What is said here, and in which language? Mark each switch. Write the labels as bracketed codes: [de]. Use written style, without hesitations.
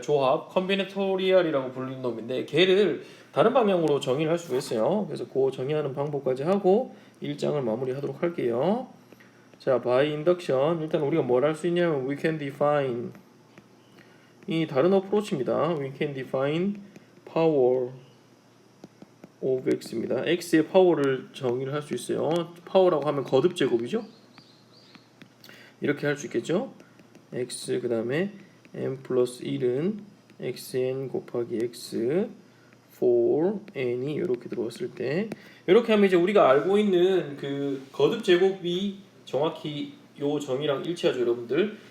[ko] 조합, 컴비네토리얼이라고 불리는 놈인데, 걔를 다른 방향으로 정의를 할 수가 있어요. 그래서 그 정의하는 방법까지 하고 1장을 마무리하도록 할게요. 자, [en] by induction [ko] 일단 우리가 뭘 할 수 있냐면 [en] we can define [ko] 이 다른 어프로치입니다. [en] we can define power of x입니다. [ko] x의 파워를 정의를 할 수 있어요. 파워라고 하면 거듭 제곱이죠. 이렇게 할 수 있겠죠. x 그 다음에 n 플러스 1은 xn 곱하기 x for n이 이렇게 들어왔을 때, 이렇게 하면 이제 우리가 알고 있는 그 거듭 제곱이 정확히 요 정의랑 일치하죠, 여러분들.